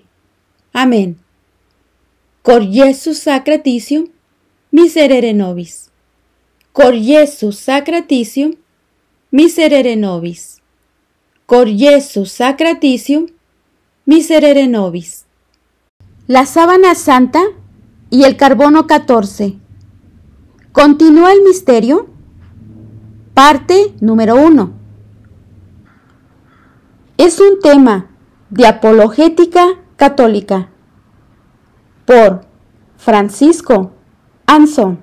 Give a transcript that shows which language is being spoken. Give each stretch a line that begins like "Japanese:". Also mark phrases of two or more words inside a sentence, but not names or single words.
Spanish: Amén.
Latin: Cor Iesus sacratitium miserere nobis. Cor Iesus sacratitium miserere nobis. Cor Iesus sacratitium miserere nobis.
Spanish: La sábana santa y el carbono 14. Continúa el misterio. Parte número 1. Es un tema de apologética católica por Francisco Anzón.